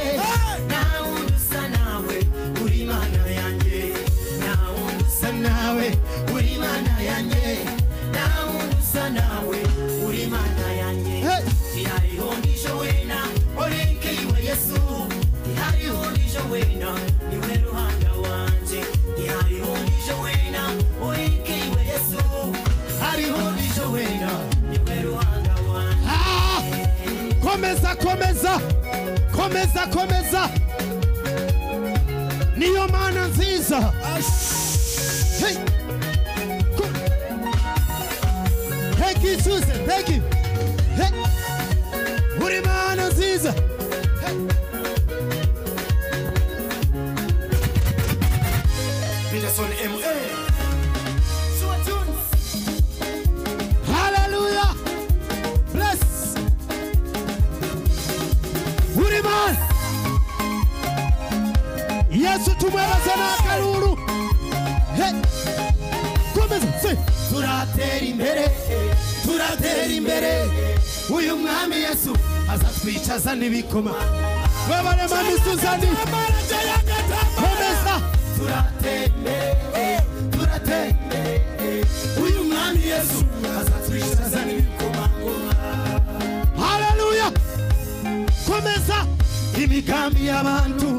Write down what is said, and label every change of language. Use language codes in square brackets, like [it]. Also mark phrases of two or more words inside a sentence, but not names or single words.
[rw] nta muntu usa nawe uri mana yanjye nta muntu usa nawe uri mana yanjye nta muntu usa nawe uri mana yanjye [nyn] ihariho nisho wena orenkeiwe Yesu ihariho nisho wena niwe ruhanga wanje ihariho nisho wena orenkeiwe Yesu hariho nisho wena niwe ruhanga wanje [rw] komeza niyo mana nziza hey [en] thank you Susan thank you [rw] hey uri mana nziza Peterson MA hallelujah bless uri mana Yesu tumwebase n'akaruru hey komeza turatera imbere uyu mwami Yesu azatwicaza n'ibikoma webale mami Suzani komeza turatera imbere uyu mwami Yesu azatwicaza n'ibikoma hallelujah komeza imigambi y'abantu